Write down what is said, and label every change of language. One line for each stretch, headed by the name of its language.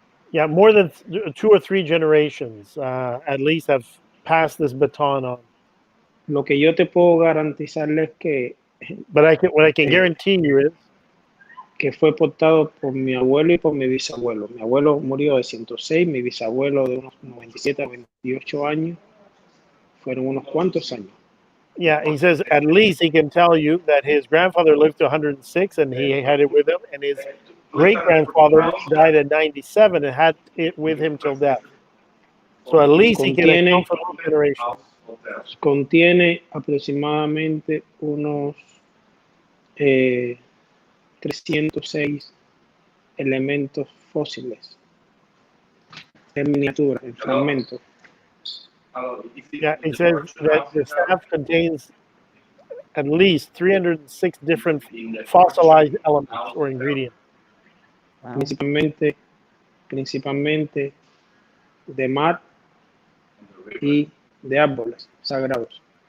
English: Yeah, more than 2 or 3 generations at least have passed this baton on.
Spanish: Lo que yo te puedo garantizarles que
English: But what I can guarantee you is
Spanish: que fue portado por mi abuelo y por mi bisabuelo. Mi abuelo murió de 106, mi bisabuelo de unos 97 a 28 años. Fueron unos cuantos años.
English: Yeah, he says at least he can tell you that his grandfather lived to 106 and he had it with him, and his great-grandfather died at 97 and had it with him till death. So at least he can account for those generations.
Spanish: Contiene aproximadamente unos 306 elementos fósiles en miniatura, en fragmentos.
English: Yeah, it says that the staff contains at least 306 different fossilized elements or ingredients. Wow.
Spanish: Principalmente de mar y de árboles sagrados.